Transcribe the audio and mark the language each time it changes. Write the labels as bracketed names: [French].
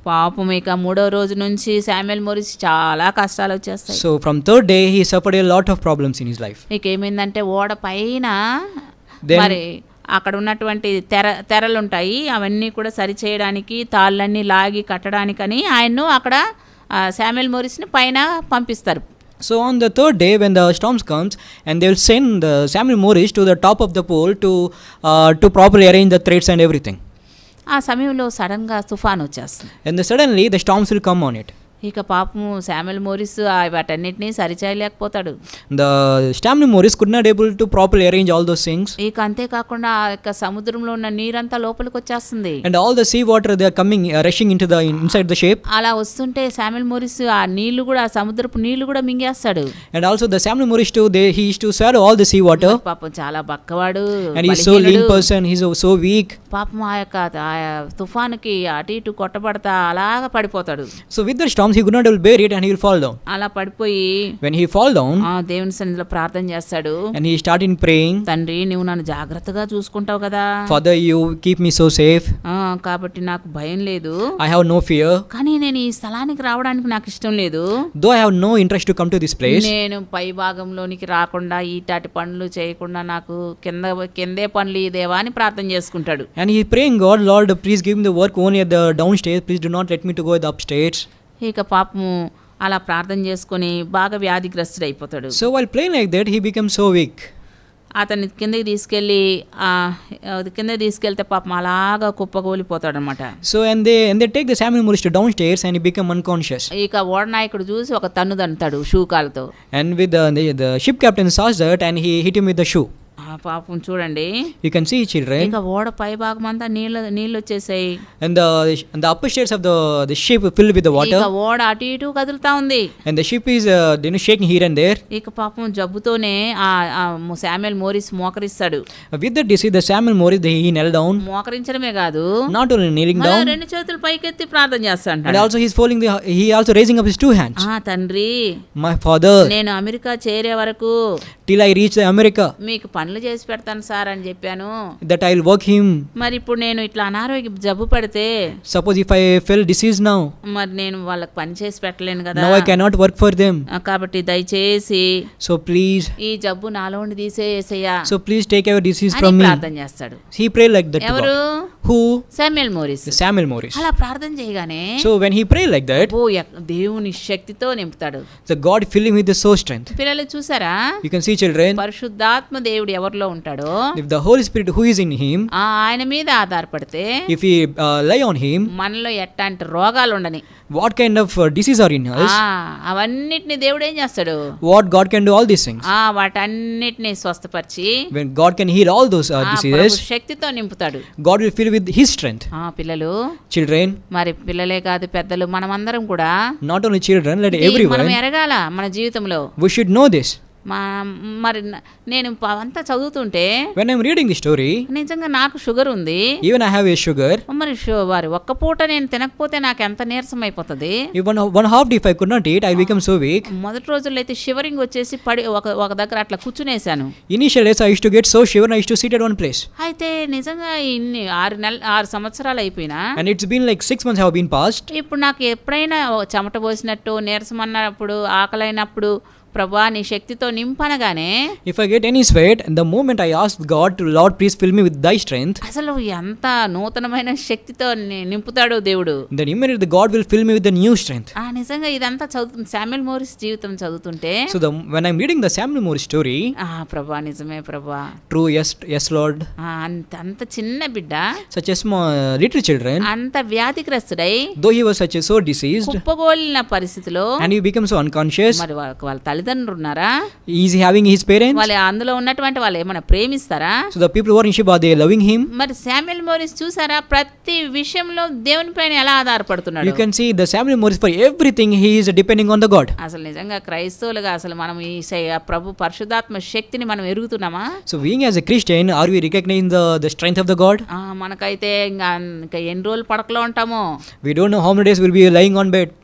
[Telugu] పాపం ఇక మూడో రోజు నుంచి శామ్యుయల్ మోరిస్ చాలా కష్టాలు వచ్చేస్తాయి. [English] So from third day he suffered a lot of problems in his life. [Telugu] ఇక ఏమైందంటే ఓడ పైన మరి అక్కడ ఉన్నటువంటి తెరలు ఉంటాయి, అవన్నీ కూడా సరిచేయడానికి తాళ్ళన్నీ లాగి కట్టడానికని ఆయన్ను అక్కడ శామ్యుయల్ మోరిస్ని పైన పంపిస్తారు. [English] So on the third day when the storms comes and they will send Samuel Morris to the top of the pole to properly arrange the threads and everything. [Telugu] ఆ సమయంలో సడన్గా తుఫాన్ వచ్చేస్తుంది. [English] And suddenly the storms will come on it. [Telugu] ఇక పాపము Samuel Morris వాటన్నిటిని సరిచేయలేకపోతాడు. [English] The Samuel Morris could not able to properly arrange all those things. [Telugu] ఇక అంతేకాకుండా ఇక సముద్రంలో ఉన్న నీరంతా లోపలికి వచ్చేస్తుంది. [English] And all the sea water they are coming rushing into the inside the ship. [Telugu] అలా వస్తుంటే శామ్యుయల్ మోరిస్ ఆ నీళ్లు కూడా సముద్రపు నీళ్లు కూడా మింగేస్తాడు. [English] And also the Samuel Morris too, he used to swallow all the sea water. [Telugu] పాపం చాలా బక్కవాడు. [English] And he is so lean person, he is so weak. [Telugu] పాపం ఆ యొక్క తుఫానుకి అటు ఇటు కొట్టబడతా అలాగా పడిపోతాడు. [English] So with the storms he could not bear it and he will fall down. [Telugu] అలా పడిపోయి [English] when he fall down, [Telugu] దేవుని సన్నిధిలో ప్రార్థన చేస్తాడు. [English] and he started praying, [Telugu] తండ్రి నువ్వు నన్ను జాగ్రత్తగా చూసుకుంటావు కదా, [English] Father you keep me so safe, [Telugu] కాబట్టి నాకు భయం లేదు, [English] I have no fear, [Telugu] కానీ నేను ఈ స్థలానికి రావడానికి నాకు ఇష్టం లేదు, [English] though I have no interest to come to this place, [Telugu] నేను పై భాగంలోనికి రాకుండా ఈటాటి పనులు చేయకుండా నాకు కిందే పనులు దేవా అని ప్రార్థన చేసుకుంటాడు. [English] and he praying God, Lord please give me the work only at the downstairs, please do not let me to go at the upstairs. [Telugu] ఇక పాపము అలా ప్రార్థన చేసుకొని బాగా వ్యాధిగ్రస్తుడు అయిపోతాడు. [English] So while praying like that he becomes so weak. [Telugu] అతన్ని కిందకి తీసుకెళ్తే పాపం అలాగా కుప్పకూలిపోతాడు అనమాట. [English] So and they take the Samuel Morris to downstairs and he become unconscious. [Telugu] ఇక ఓడ నాయకుడు చూసి ఒక తన్ను తంటాడు షూకాలతో. [English] And with the ship captain saw that and he hit him with the shoe. [Telugu] పాపం చూడండి, [English] you can see children, [Telugu] ఇక ఓడ పై భాగం అంతా నీళ్ళు వచ్చేసాయి. [English] and the upper stairs of the ship filled with the water. [Telugu] ఇక ఓడ అటు ఇటు కదులుతా ఉంది. [English] and the ship is shaking here and there. [Telugu] ఇక పాపం జబ్బుతోనే Samuel Morris మోకరిస్తాడు. [English] with that disease the Samuel Morris he knelt down. [Telugu] మోకరించడమే కాదు, [English] not only kneeling down, [Telugu] రెండు చేతులు పైకెత్తి ప్రార్థన చేస్తాడు. [English] and also he also raising up his two hands. [Telugu] తండ్రి, [English] my Father, [Telugu] నేను అమెరికా చేరే వరకు [English] till I reach the America, [Telugu] మీకు పనులు చేసి పెడతాను సార్ అని చెప్పాను. [English] that I will work him. [Telugu] మరి ఇప్పుడు నేను ఇట్లా అనారోగ్య జబ్బు పడితే, [English] suppose if I fell disease now, [Telugu] మరి నేను వాళ్ళకి పని చేసి పెట్టలేను కదా, [English] now I cannot work for them. [Telugu] కాబట్టి దయచేసి [English] so please, [Telugu] ఈ జబ్బు నాలో నుండి తీసేయ్యా, [English] so please take away disease from me. [Telugu] ప్రార్థన చేస్తాడు. [English] he prayed like that. [Telugu] ఎవరు? [English] who? [Telugu] Samuel Morris. [English] Samuel Morris. [Telugu] అలా ప్రార్థన చేయగానే [English] so when he prayed like that, [Telugu] దేవుని శక్తితో నింపుతాడు. [English] the God fill him with the so strength. [Telugu] పిల్లలు చూసారా, [English] you can see children, [Telugu] పరిశుద్ధాత్మ దేవుడు ఎవరిలో ఉంటాడో, [English] if the Holy Spirit who is in him, [Telugu] ఆయన మీద ఆధారపడితే, [English] if we lie on him, [Telugu] మనలో ఎట్లాంటి రోగాలు ఉండని, [English] what kind of disease are in us, [Telugu] అవన్నిటిని దేవుడు ఏం చేస్తాడు, [English] what God can do all these things, [Telugu] వాటన్నిటిని స్వస్థపరిచి, [English] when God can heal all those diseases, [Telugu] శక్తితో నింపుతాడు. [English] God will fill with his strength. [Telugu] పిల్లలు, [English] children, [Telugu] మరి పిల్లలే కాదు పెద్దలు మనమందరం కూడా, [English] not only children, let everyone, [Telugu] మనం ఎరగాల మన జీవితంలో, [English] we should know this. [Telugu] మరి నేను అంతా చదువుతుంటే, [English] when I'm reading the story, [Telugu] నిజంగా నాకు షుగర్ ఉంది, [English] even I have a sugar, [Telugu] మరి వారి ఒక్క పూట నేను తినకపోతే నాకు ఎంత నీరసం అయిపోతుంది. [English] one half day if I could not eat, I become so weak. [Telugu] మొదటి రోజుల్లో అయితే షివరింగ్ వచ్చేసి పడి ఒక దగ్గర అట్లా కూర్చునేసాను. [English] initial days I used to get so shiver and I used to sit at one place. [Telugu] అయితే నిజంగా ఇన్ని 6 సంవత్సరాలు అయిపోయినా, [English] and it's been like 6 months have been passed, [Telugu] ఇప్పుడు నాకు ఎప్పుడైనా చెమట పోసినట్టు, నీరసం అన్నప్పుడు, ఆకలైనప్పుడు, ప్రభువా నీ శక్తితో నింపనగానే [English] if I get any sweat, and the moment I ask God to, Lord, please fill me with thy strength, [Telugu] అసలు ఎంత నూతనమైన శక్తితో నింపుతాడు దేవుడు. [English] then immediately God will fill me with the new strength. [Telugu] నిజంగా ఇదంతా చదువుతుంది శామ్యూల్ మోరిస్ జీవితం చదువుతుంటే. [English] So when I'm reading the Samuel Morris story, [Telugu] ప్రభువా నిజమే ప్రభువా, [English] true, yes Lord, [Telugu] అంత చిన్న బిడ్డ, [English] such a small little children, [Telugu] అంత వ్యాధిగ్రస్తుడై, [English] though he was such a so diseased, [Telugu] కుప్పగోలిన పరిస్థితిలో, [English] and he became so unconscious, [Telugu] మరి వాళ్ళ తల్లిదండ్రులు ఉన్నారా? [English] is he having his parents? [Telugu] వాళ్ళు అందులో ఉన్నటువంటి వాళ్ళు ఏమైనా ప్రేమిస్తారా? [English] So the people who are in Sheba, are they loving him? [Telugu] మరి శామ్యూల్ మోరిస్ చూసారా ప్రతి విషయంలో దేవుని పైన ఎలా ఆధారపడుతున్నాడు? [English] You can see the Samuel Morris, for everything he is depending on the God. [Telugu] అసలు నిజంగా క్రైస్తవులుగా అసలు మనం ఈ ప్రభు పరిశుద్ధాత్మ శక్తిని మనం ఎరుగుతున్నామా? [English] So being as a Christian, are we recognizing the strength of the God? [Telugu] మనకైతే ఇంకా ఎన్ని రోజులు పడకలో ఉంటామో, [English] we don't know how many days we'll be lying on bed,